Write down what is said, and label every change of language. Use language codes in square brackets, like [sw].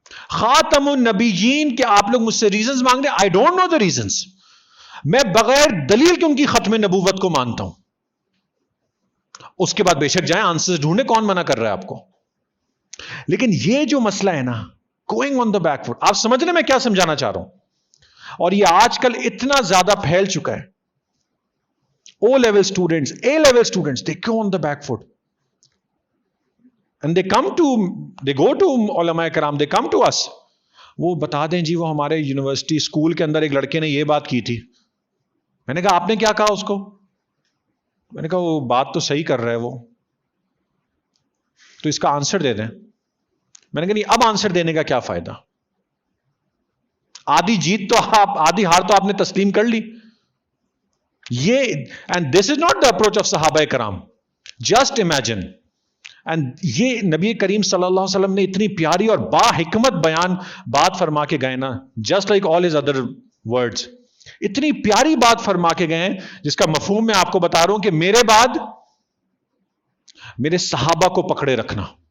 [ur] خاتم النبیین کے آپ لوگ مجھ سے ریزنز مانگ رہے ہیں، [en] I don't know the reasons, [ur] میں بغیر دلیل کے ان کی ختم نبوت کو مانتا ہوں. اس کے بعد بے شک جائیں آنسر ڈھونڈے، کون منع کر رہا ہے آپ کو؟ لیکن یہ جو مسئلہ ہے نا [en] going on the back foot, [ur] آپ سمجھ رہے میں کیا سمجھانا چاہ رہا ہوں؟ اور یہ آج کل اتنا زیادہ پھیل چکا ہے. [en] O level students, A level students, they go on the back foot. And they go to علماء کرام, they come to us. [ur] وہ بتا دیں جی وہ ہمارے یونیورسٹی اسکول کے اندر ایک لڑکے نے یہ بات کی تھی. میں نے کہا آپ نے کیا کہا اس کو؟ میں نے کہا وہ بات تو صحیح کر رہا ہے وہ, تو اس کا آنسر دے دیں. میں نے کہا نہیں, اب آنسر دینے کا کیا فائدہ؟ آدھی جیت تو آپ, آدھی ہار تو آپ نے تسلیم کر لی. [en] یہ and this is not the approach of صحابہ کرام. Just imagine. [ur] اینڈ یہ نبی کریم صلی اللہ علیہ وسلم نے اتنی پیاری اور با حکمت بیان بات فرما کے گئے نا, [en] just like all his other words, [ur] اتنی پیاری بات فرما کے گئے جس کا مفہوم میں آپ کو بتا رہا ہوں کہ میرے بعد میرے صحابہ کو پکڑے رکھنا.